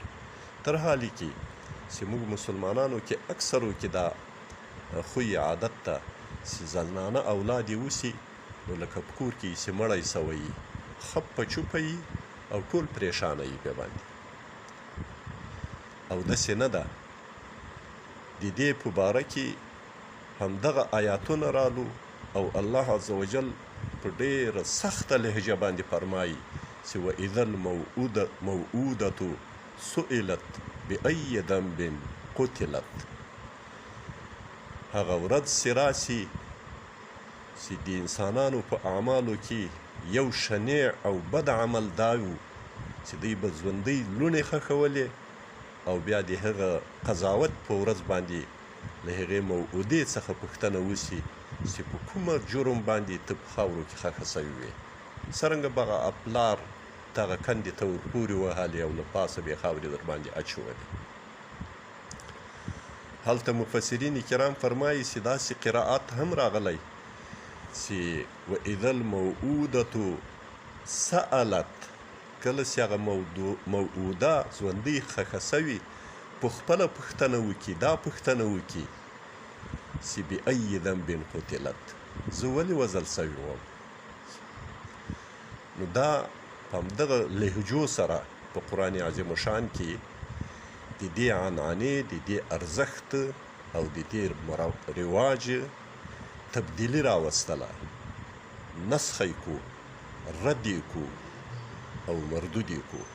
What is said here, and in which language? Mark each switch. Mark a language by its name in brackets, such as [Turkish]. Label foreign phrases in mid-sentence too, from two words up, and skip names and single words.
[Pashto] تر حالې کې چې موږ مسلمانانو کې اکثرو کې دا خوی عادت ته چې زنانه اولاد یې وسي نو لکه په کور کې چې مړی سوی یي، خپ په چوپه یي او ټول پریشانه یي پې باندې. او داسې نه ده. د دې په باره کې همدغه آیاتونه رالو او الله عز وجل په ډېره سخته لهجه باندې فرمایي چې [Arabic] واذا الموءودة سئلت بأي ذنب قتلت. [Pashto] هغه ورځ چې راسي چې د انسانانو په اعمالو کې یو شنیع او بد عمل دا و چې دوی به ژوندۍ لوڼې ښخولې او بیا د هغه قضاوت په ورځ باندې له هغې موعودې څخه پوښتنه وسي چې په کومه جرم باندې ته په خاورو کې ښخه سوي وې، څرنګه به هغه پلار دغه کندې ته ورپورې وهلې او له پاسه به یې خاورې در باندې اچولې. هلته مفسرین کرام فرمایي چې داسې قرائات هم راغلی چې [Arabic] واذا الموءودة سألت، [Pashto] کله چې هغه موعوده ژوندۍ ښخه سوي په خپله پوښتنه وکړي، دا پوښتنه وکړي چې [Arabic] بأي ذنب قتلت، [Pashto] زه ولې وژل سوی وم. نو دا په همدغه لهجو سره په قرآن عظیم شان کې د دې عنعنې، د دې ارزښت او د دې رواج تبدیلي راوستله، نسخ یې کو، رد یې کو او مردود یې کو.